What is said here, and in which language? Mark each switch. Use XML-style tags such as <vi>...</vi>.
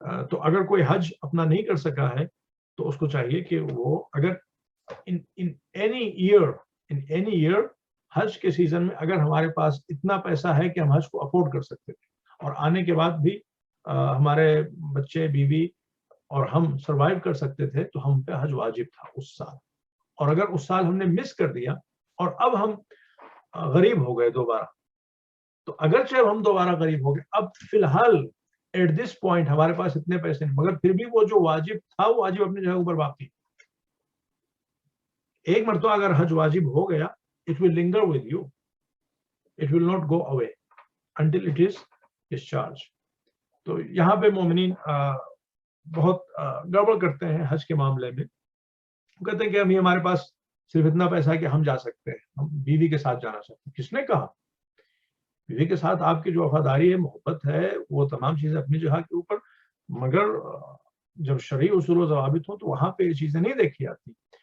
<ur>تو اگر کوئی حج اپنا نہیں کر سکا ہے تو اس کو چاہیے کہ وہ اگر</ur> <en>in any year</en> <ur>حج کے سیزن میں اگر ہمارے پاس اتنا پیسہ ہے کہ ہم حج کو افورڈ کر سکتے تھے اور آنے کے بعد بھی ہمارے بچے بیوی اور ہم سروائیو کر سکتے تھے تو ہم پہ حج واجب تھا اس سال. اور اگر اس سال ہم نے مس کر دیا اور اب ہم غریب ہو گئے دوبارہ, تو اگرچہ ہم دوبارہ غریب ہو گئے, اب فی الحال</ur> <en>at this point</en> <ur>ہمارے پاس اتنے پیسے نہیں, مگر پھر بھی وہ جو واجب تھا وہ واجب اپنی جگہ پر باقی. ایک مرتبہ اگر حج واجب ہو گیا,</ur> <en>it will linger with you, it will not go away until it is discharged.</en> <ur>تو یہاں پہ مومنین بہت گڑبڑ کرتے ہیں حج کے معاملے میں. کہتے ہیں کہ ابھی ہمارے پاس صرف اتنا پیسہ ہے کہ ہم جا سکتے ہیں, ہم بیوی کے ساتھ جانا چاہتے ہیں. کس نے کہا؟ بیوی کے ساتھ آپ کی جو وفاداری ہے, محبت ہے, وہ تمام چیزیں اپنی جگہ کے اوپر, مگر جب شرعی اصول و ضوابط ہوں تو وہاں پہ یہ چیزیں نہیں دیکھی جاتی.</ur>